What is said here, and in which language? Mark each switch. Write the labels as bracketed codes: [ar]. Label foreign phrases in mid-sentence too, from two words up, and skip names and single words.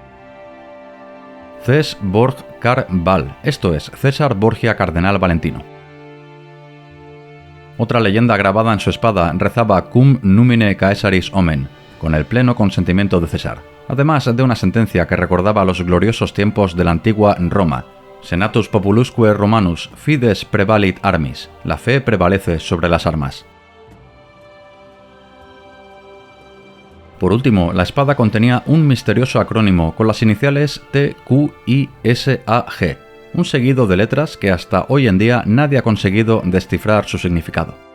[es] Ces Borg Car Val, esto es, César Borgia Cardenal Valentino. Otra leyenda grabada en su espada rezaba [la] Cum numine Caesaris omen, [es] con el pleno consentimiento de César, además de una sentencia que recordaba los gloriosos tiempos de la antigua Roma, [la] Senatus populusque Romanus, fides prevalit armis, [es] la fe prevalece sobre las armas. Por último, la espada contenía un misterioso acrónimo con las iniciales TQISAG, un seguido de letras que hasta hoy en día nadie ha conseguido descifrar su significado.